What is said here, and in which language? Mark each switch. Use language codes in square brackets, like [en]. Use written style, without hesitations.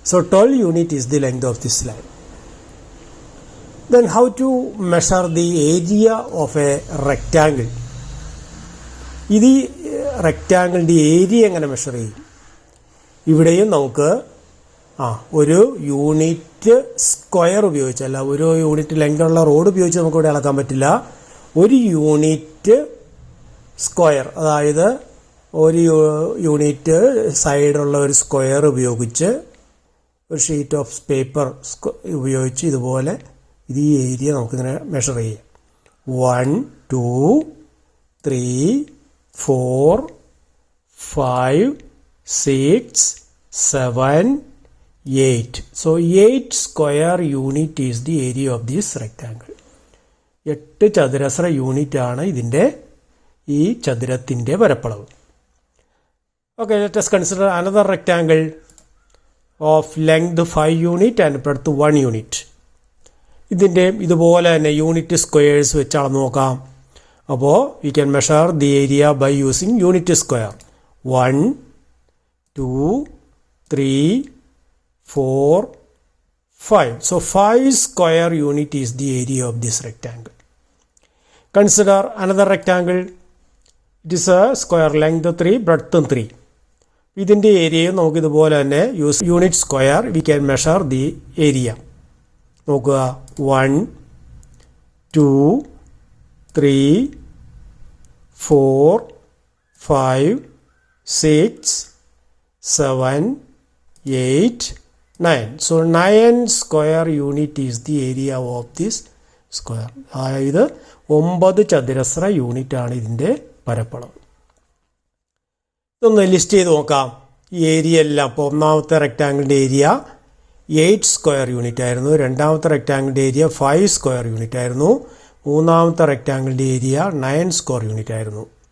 [en] So 12 unit is the length of this line. Then how to measure the area of a rectangle? [ml] ഇത് റെക്റ്റാങ്കിളിൻ്റെ area എങ്ങനെ measure ചെയ്യും? ഇവിടെയും നമുക്ക് ഒരു unit square ഉപയോഗിച്ചല്ല, ഒരു യൂണിറ്റ് ലെങ്തുള്ള റോഡ് ഉപയോഗിച്ച് നമുക്ക് ഇവിടെ അളക്കാൻ പറ്റില്ല. ഒരു യൂണിറ്റ് സ്ക്വയർ, അതായത് ഒരു യൂണിറ്റ് സൈഡുള്ള ഒരു സ്ക്വയർ ഉപയോഗിച്ച് ഒരു ഷീറ്റ് ഓഫ് പേപ്പർ ഉപയോഗിച്ച് ഇതുപോലെ ഇത് ഈ ഏരിയ നമുക്കിങ്ങനെ മെഷർ ചെയ്യാം. [en] 1, 2, 3, 4, 5, 6, 7, 8. So 8 square unit is the area of this rectangle. [ml] 8 ചതുരശ്ര യൂണിറ്റ് ആണ് ഇതിൻ്റെ ഈ ചതുരത്തിൻ്റെ പരപ്പളവ്. [en] Okay, let us consider another rectangle of length 5 unit and breadth 1 unit. [ml] ഇതിൻ്റെ ഇതുപോലെ തന്നെ യൂണിറ്റ് സ്ക്വയേഴ്സ് വെച്ച് അളന്ന് നോക്കാം. [en] അപ്പോൾ we can measure the area by using unit square. 1, 2, 3, 4, 5. So 5 square unit is the area of this rectangle. Consider another rectangle. It is a square, length 3, breadth 3. [ml] ഇതിൻ്റെ ഏരിയയും നമുക്ക് ഇതുപോലെ തന്നെ [en] Use unit square we can measure the area. നോക്കുക, 1, 2, 3, 4, 5, 6, 7, 8, 9. So 9 square unit is the area of this square. [ml] അതായത് 9 ചതുരശ്ര unit ആണ് ഇതിൻ്റെ പരപ്പളവ്. ഇതൊന്ന് ലിസ്റ്റ് ചെയ്ത് നോക്കാം. ഈ ഏരിയ എല്ലാം ഇപ്പോൾ ഒന്നാമത്തെ റെക്റ്റാങ്കിളിൻ്റെ ഏരിയ 8 സ്ക്വയർ യൂണിറ്റ് ആയിരുന്നു. രണ്ടാമത്തെ റെക്റ്റാങ്കിളിൻ്റെ ഏരിയ 5 സ്ക്വയർ യൂണിറ്റ് ആയിരുന്നു. മൂന്നാമത്തെ റെക്റ്റാങ്കിളിൻ്റെ ഏരിയ 9 സ്ക്വയർ യൂണിറ്റ് ആയിരുന്നു.